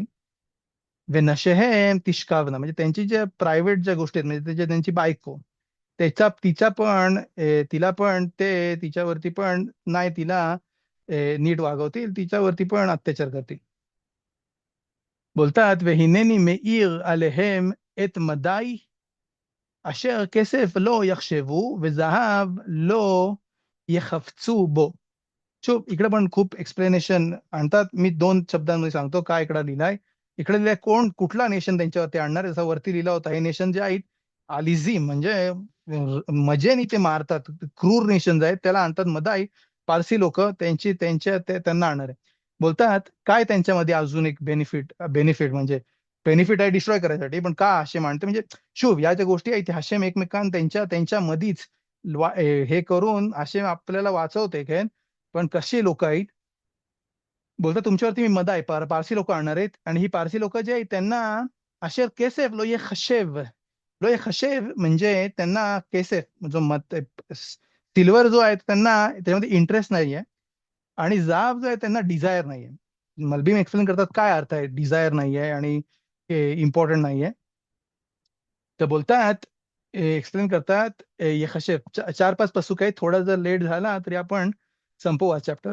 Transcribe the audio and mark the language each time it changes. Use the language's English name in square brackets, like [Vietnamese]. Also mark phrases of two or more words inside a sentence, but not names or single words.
[Hebrew] ונשיהם תשכבנה [Marathi] म्हणजे त्यांची ज्या प्रायव्हेट ज्या गोष्टी आहेत, म्हणजे त्यांची बायको, तिचा पण तिला पण ते तिच्यावरती पण नाही, तिला नीट वागवतील, तिच्यावरती पण अत्याचार करतील. [Hebrew] बोलतात והנני מאיר עליהם את מדי אשר כסף לא יחשבו וזהב לא יחפצו बो. [Marathi] शो इकडे पण खूप एक्सप्लेनेशन आणतात. मी 2 शब्दांमध्ये सांगतो काय इकडे लिहिलंय. इकडे लिहिलंय कोण कुठला नेशन त्यांच्यावरती आणणार आहे. जसा वरती लिहिला होता हे नेशन जे आहेत आलिझिम म्हणजे मजेने ते मारतात, क्रूर नेशन आहेत, त्याला आणतात मदाई. पारसी लोक त्यांना आणणार आहे. बोलतात काय त्यांच्यामध्ये अजून एक बेनिफिट बेनिफिट म्हणजे बेनिफिट आहे डिस्ट्रॉय करायसाठी, पण का असे मानते म्हणजे शुभ या ज्या गोष्टी आहेत हाशेम एकमेकां त्यांच्या मधीच हे करून असे आपल्याला वाचवते काय. पण कशी लोक आहेत बोलतात तुमच्यावरती मी मदा आहे, पारसी लोक आणणार आहेत, आणि ही पारसी लोक जे आहेत त्यांना [Hebrew] אשר כסף לא יחשבו, לא יחשבו [Marathi] म्हणजे त्यांना केसेफ जो मत सिल्वर जो आहे त्यांना त्याच्यामध्ये इंटरेस्ट नाहीये, आणि जाब जो आहे त्यांना डिझायर नाहीये. मलबीम एक्सप्लेन करतात काय अर्थ आहे डिझायर नाहीये आणि इम्पॉर्टंट नाहीये. तर बोलतात एक्सप्लेन करतात यखशेफ 4-5 पसूक आहे, थोडा जर लेट झाला तरी आपण संपवू हा चॅप्टर.